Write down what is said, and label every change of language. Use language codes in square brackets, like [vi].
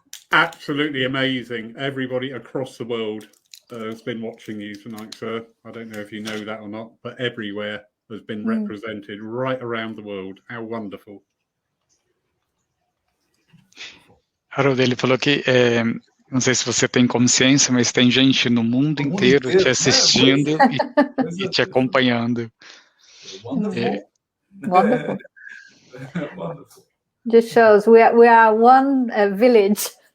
[en] Absolutely amazing. Everybody across the world has been watching you tonight, sir. I don't know if you know that or not, but everywhere has been represented right around the world. How wonderful. [pt] Haroldo, ele falou que, não sei se você tem consciência, mas tem gente no mundo inteiro te assistindo e te acompanhando. [en] Wonderful. Wonderful. Wonderful. Just shows we are one village.